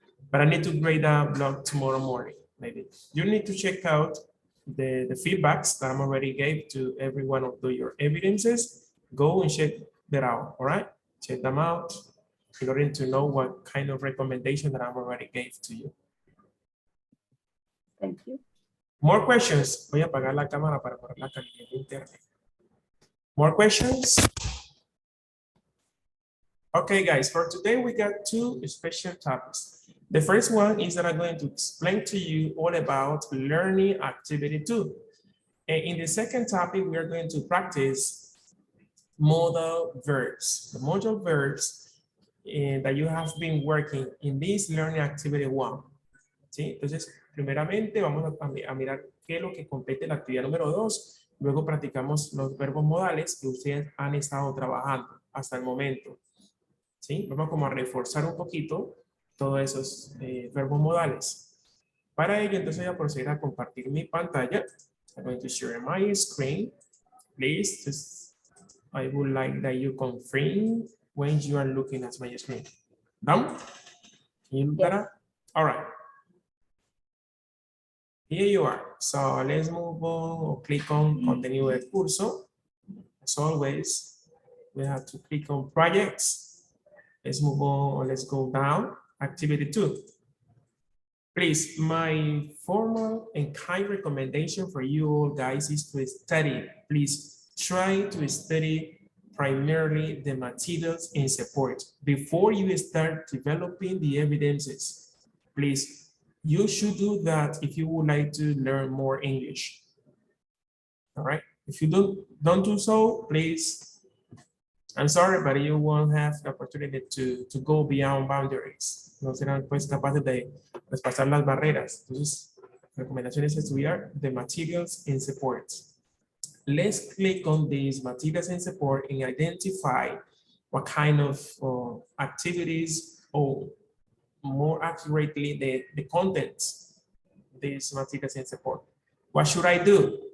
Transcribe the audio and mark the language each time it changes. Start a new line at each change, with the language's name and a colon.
English: But I need to grade that blog tomorrow morning, maybe. You need to check out the feedbacks that I'm already gave to every one of your evidences. Go and check that out, all right? Check them out in order to know what kind of recommendation that I'm already gave to you. thank you. More questions.
Spanish: Voy a apagar la cámara para poner la calidad de internet.
English: More questions? Okay, guys, for today we got 2 special topics. The first one is that I'm going to explain to you all about learning activity 2. And in the second topic, we are going to practice modal verbs. The modal verbs that you have been working in this learning activity 1.
Spanish: ¿Sí? Entonces, primeramente vamos a mirar qué es lo que compete la actividad número 2. Luego practicamos los verbos modales que ustedes han estado trabajando hasta el momento. ¿Sí? Vamos como a reforzar un poquito todos esos verbos modales. Para ello, entonces voy a proceder a compartir mi pantalla.
English: I'm going to share my screen. Please, just, I would like that you confirm when you are looking at my screen. Done? Can you look that up? All right. Here you are. So let's move on or click on contenido del curso. As always, we have to click on projects. Let's move on or let's go down. Activity 2. Please, my formal and kind recommendation for you all guys is to study. Please try to study primarily the materials and support before you start developing the evidences. Please, you should do that if you would like to learn more English. All right. If you don't do so, please, I'm sorry, but you won't have the opportunity to go beyond boundaries.
Spanish: No serán pues capaces de traspasar las barreras. Entonces, recomendación es estudiar
English: the materials and support. Let's click on these materials and support and identify what kind of activities, or more accurately, the contents of these materials and support. What should I do?